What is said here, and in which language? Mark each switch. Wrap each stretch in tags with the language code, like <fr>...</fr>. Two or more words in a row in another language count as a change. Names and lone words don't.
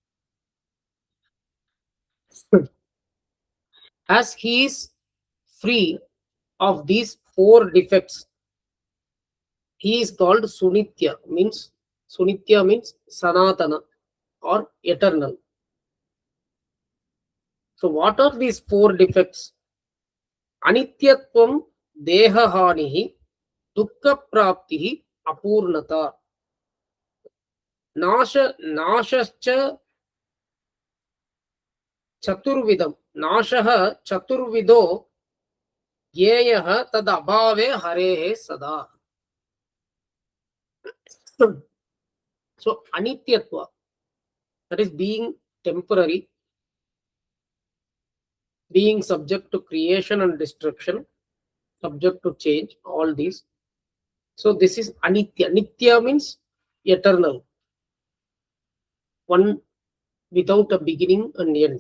<en>As he is free of these 4 defects, he is called Sunitya, means Sanatana or eternal. So what are these 4 defects?</en> <sa>Anityatvam dehahanihi dukkha praptihi apurnata nashascha chaturvidam nashaha chaturvido yeyaha tad abhave harehe sada.</sa> <en>So anityatva, that is being temporary, being subject to creation and destruction, subject to change, all these. So this is anitya. Nitya means eternal, one without a beginning and end.</en>